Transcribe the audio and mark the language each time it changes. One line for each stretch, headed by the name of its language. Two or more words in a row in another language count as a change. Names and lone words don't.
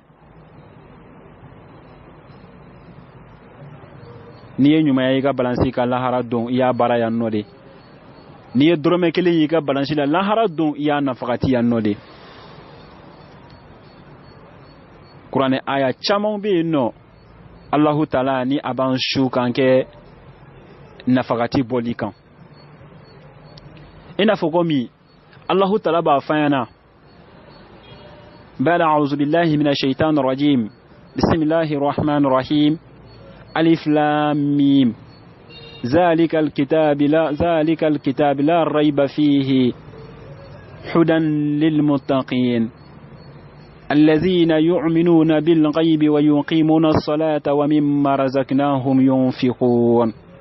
Bambara: n'i ye ɲumanya i ka balansi ka lahara don i y'a baara yan nɔ de n'i ye dɔrɔmɛ kelen y'i ka balansi la lahara don i y'a nafagati yan nɔ de kuranɛ aya caman bɛ yen nɔ Allahu taala ni a b'an su k'an kɛ nafagati bɔli kan i n'a fɔ komi Allahu taala b'a fɔ an ɲɛna
Arabic: بعد أعوذ بالله من الشيطان الرجيم بسم الله الرحمن الرحيم ألف لام ميم ذلك الكتاب لا ريب فيه هدى للمتقين الذين يؤمنون بالغيب ويقيمون الصلاة ومما رزقناهم ينفقون